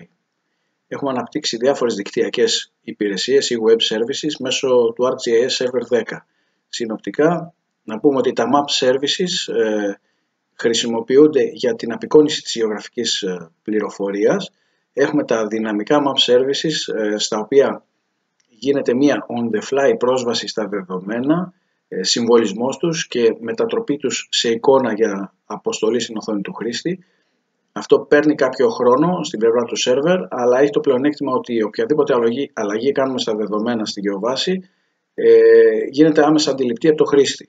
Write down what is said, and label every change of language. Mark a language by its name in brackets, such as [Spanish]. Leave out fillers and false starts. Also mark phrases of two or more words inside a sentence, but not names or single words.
[Greek] Έχουμε αναπτύξει διάφορες δικτυακές υπηρεσίες ή [English] web services [Greek] μέσω του ArcGIS Server 10. Συνοπτικά, να πούμε ότι τα [English] map services [Greek] χρησιμοποιούνται για την απεικόνιση της γεωγραφικής πληροφορίας. Έχουμε τα δυναμικά [English] map services [Greek] στα οποία γίνεται μια [English] on the fly [Greek] πρόσβαση στα δεδομένα, συμβολισμός τους και μετατροπή τους σε εικόνα για αποστολή στην οθόνη του χρήστη. Αυτό παίρνει κάποιο χρόνο στην πλευρά του σερβερ, αλλά έχει το πλεονέκτημα ότι οποιαδήποτε αλλαγή κάνουμε στα δεδομένα στη γεωβάση γίνεται άμεσα αντιληπτή από το χρήστη.